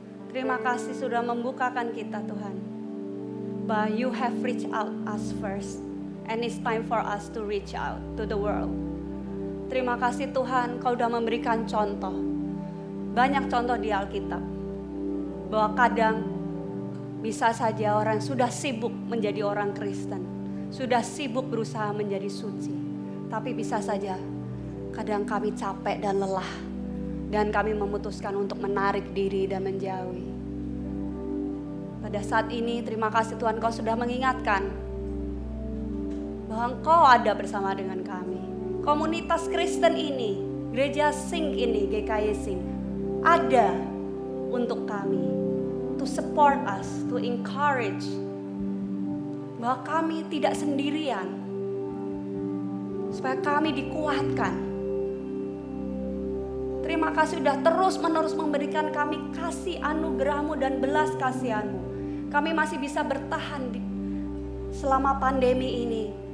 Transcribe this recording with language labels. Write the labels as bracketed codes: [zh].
[id] Terima kasih sudah membukakan kita Tuhan. [en] But you have reached out us first. And it's time for us to reach out to the world. [id] Terima kasih Tuhan, Kau sudah memberikan contoh. Banyak contoh di Alkitab. Bahwa kadang bisa saja orang sudah sibuk menjadi orang Kristen. Sudah sibuk berusaha menjadi suci. Tapi bisa saja kadang kami capek dan lelah. Dan kami memutuskan untuk menarik diri dan menjauhi. Pada saat ini terima kasih Tuhan Kau sudah mengingatkan bahwa Engkau ada bersama dengan kami. Komunitas Kristen ini, gereja Sing ini, GKY Sing, ada untuk kami. [en] To support us, to encourage. [id] Bahwa kami tidak sendirian. Supaya kami dikuatkan. Terima kasih sudah terus-menerus memberikan kami kasih anugerah-Mu dan belas kasihan-Mu. Kami masih bisa bertahan selama pandemi ini.